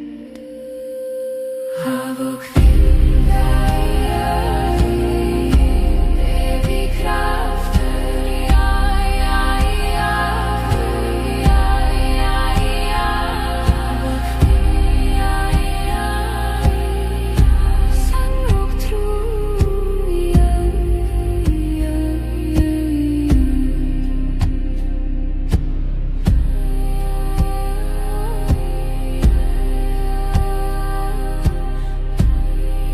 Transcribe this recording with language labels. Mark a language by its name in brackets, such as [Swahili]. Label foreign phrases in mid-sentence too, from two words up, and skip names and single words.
[Faroese] Haf og hvíla í jörðin, evig kraftur, ja, ja, ja, ja, ja, ja. Haf og hvíla í jörðin, sann og trú, ja, ja, ja, ja. [English] 'Tis